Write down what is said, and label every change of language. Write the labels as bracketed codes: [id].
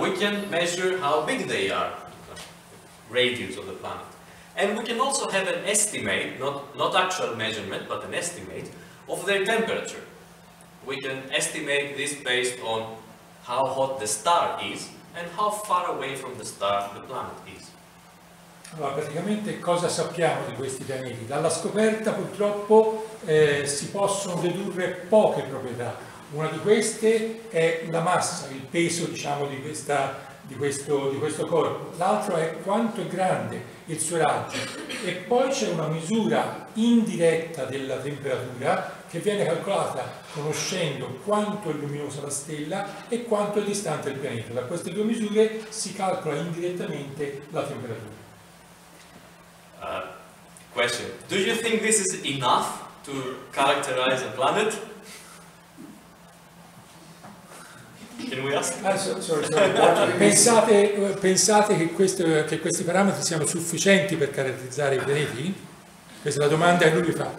[en] We can measure how big they are, radius of the planet. And we can also have an estimate, not actual measurement, but an estimate of their temperature. We can estimate this based on how hot the star is and how far away from the star the planet is. [it] Allora, praticamente cosa sappiamo di questi pianeti? Dalla scoperta purtroppo si possono dedurre poche proprietà. Una di queste è la massa, il peso, diciamo, di questo corpo. L'altro è quanto è grande il suo raggio, e poi c'è una misura indiretta della temperatura che viene calcolata conoscendo quanto è luminosa la stella e quanto è distante il pianeta. Da queste due misure si calcola indirettamente la temperatura. [en] Question: do you think this is enough to characterize a planet? Can we ask? Sorry. [it] Pensate che questi parametri siano sufficienti per caratterizzare i pianeti? Questa è la domanda che lui fa.